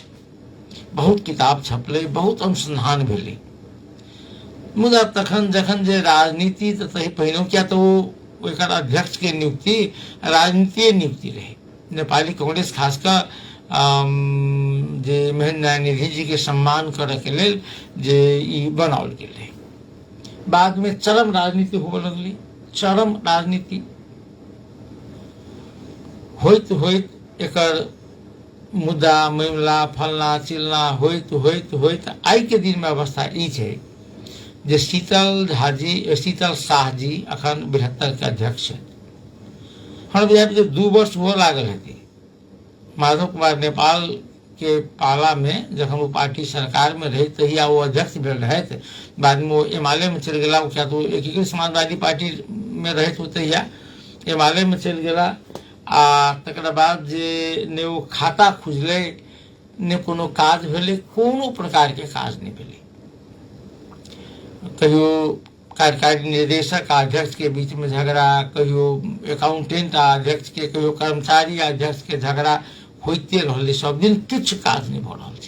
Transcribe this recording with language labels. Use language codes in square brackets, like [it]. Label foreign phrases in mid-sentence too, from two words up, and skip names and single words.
[mai] बहुत किताब छपलै, बहुत अनुसंधान भेलै। मुदा तखन जखन जे राजनीति तऽ तही पहिनो, किया तऽ ओ एकर अध्यक्ष के नियुक्ति राजनीतिक नियुक्ति रहे। नेपाली कांग्रेस खासकर जे महेंद्र नारायण निधि जी के सम्मान करे के लेल जे ई बनाओल गेल रहे। बाद में चरम राजनीति होबे लगली, चरम राजनीति होइत होइत एकर मुद्दा मामला फलना चिलना होइत होइत होइत आई के दिन में अवस्था ई छै जे शीतल शाह जी अखन 72 के अध्यक्ष है। हम बुझाइ जे 2 वर्ष हुआ लागल हेतै। माधव कुमार नेपाल के पाला में जखन वो पार्टी सरकार में रहे तहिया वो अध्यक्ष भेल रहत, बाद में वो एमाले में चल गेला। क्या तो एकीकृत समाजवादी पार्टी में रहे तो तहिया एमाले में चल गेला। आ तकरा बाद जे ने वो खाता खुजले, ने कोनो काज भेले, कोनो प्रकार के काज नहीं भेले। कहियो कार्यकारी निदेशक आ अध्यक्ष के बीच में झगड़ा, कहियो अकाउंटेंट आ अध्यक्ष के, कहियो कर्मचारी आ अध्यक्ष के झगड़ा होते रहले, सब दिन किछु काज नहीं भ रहल छै।